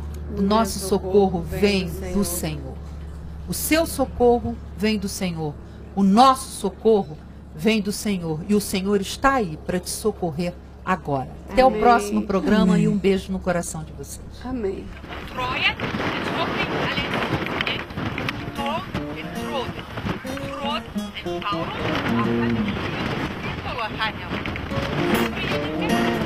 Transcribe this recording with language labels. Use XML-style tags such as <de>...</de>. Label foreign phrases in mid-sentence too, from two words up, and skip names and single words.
<pt>O nosso socorro vem do Senhor. O seu socorro vem do Senhor. O nosso socorro vem do Senhor. E o Senhor está aí para te socorrer agora. Até o Amém. próximo programa e um beijo no coração de vocês. Amém. Troje, Joffrey, alle Thor, Frode. Frode, Sauron, Ahmed, Sindolo, Hanya.</pt>